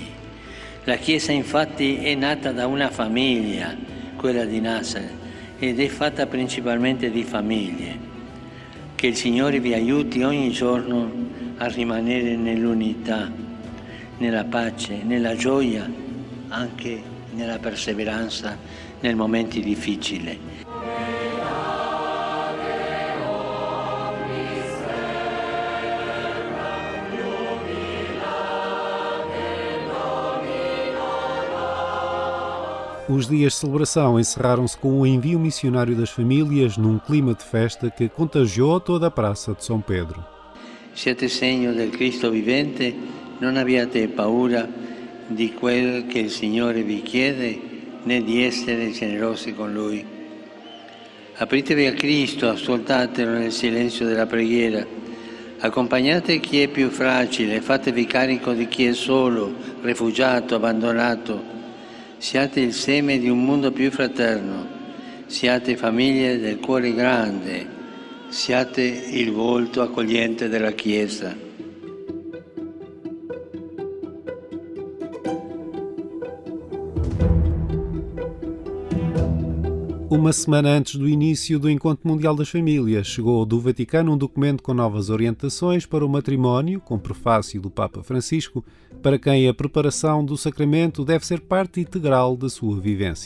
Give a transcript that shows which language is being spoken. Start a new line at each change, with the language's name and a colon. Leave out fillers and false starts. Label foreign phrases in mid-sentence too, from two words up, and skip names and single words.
Italian: La Chiesa infatti è nata da una famiglia, quella di Nazareth, ed è fatta principalmente di famiglie. Che il Signore vi aiuti ogni giorno a rimanere nell'unità, nella pace, nella gioia, anche nella perseveranza nei momenti difficili.
Portuguese: Os dias de celebração encerraram-se com o envio missionário das famílias num clima de festa que contagiou toda a Praça de São Pedro.
Italian: Siete segno del Cristo vivente, non abbiate paura di quel che il Signore vi chiede, né di essere generosi con Lui. Apritevi a Cristo, ascoltatelo nel silenzio della preghiera. Accompagnate chi è più fragile, fatevi carico di chi è solo, rifugiato, abbandonato. Siate il seme di un mondo più fraterno, siate famiglie del cuore grande, siate il volto accogliente della Chiesa.
Portuguese: Uma semana antes do início do Encontro Mundial das Famílias, chegou do Vaticano um documento com novas orientações para o matrimónio, com prefácio do Papa Francisco, para quem a preparação do sacramento deve ser parte integral da sua vivência.